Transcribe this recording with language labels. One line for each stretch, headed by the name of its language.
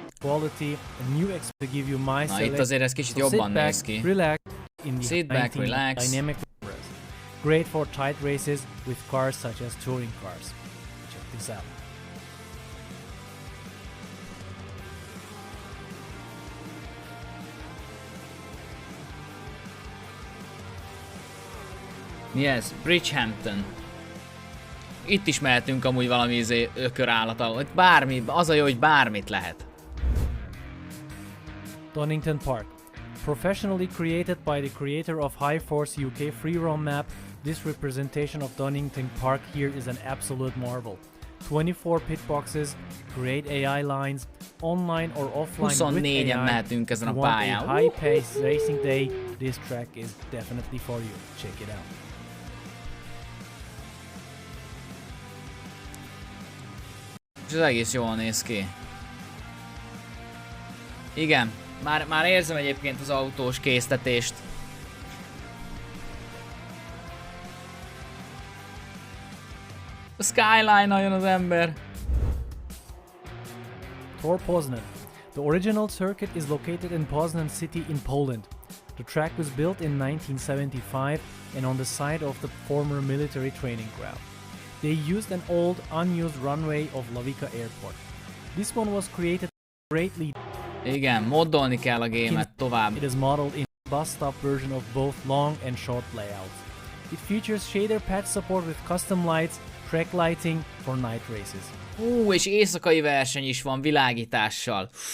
English: Quality, a new X to give you my
Hungarian: Na itt azért ez kicsit jobban néz ki.
English: Sit back, relax. Dynamic great for tight races with cars such as touring cars. Check this out. Yes, Bridgehampton.
Hungarian: Itt is mehetünk amúgy valami ökörállata. Bármi, az a jó, hogy bármit lehet.
English: Donington Park. Professionally created by the creator of High Force UK free roam map, this representation of Donington Park here is an absolute marvel. 24 pit boxes, great AI lines, online or offline with AI.
Hungarian: mehetünk ezen a pályán.
English: A high-paced racing day, this track is definitely for you. Check it out.
Hungarian: És ez egész jól néz ki. Igen, már érzem egyébként az autós késztetést. A Skyline-nal jön az ember.
English: Tor Poznan. The original circuit is located in Poznan city in Poland. The track was built in 1975 and on the site of the former military training ground. They used an old, unused runway of Lavica Airport. This one was created greatly.
Hungarian: Igen, moddolni kell a gémet tovább.
English: It is modeled in bus stop version of both long and short layouts. It features shader patch support with custom lights, track lighting for night races.
Hungarian: És éjszakai verseny is van világítással.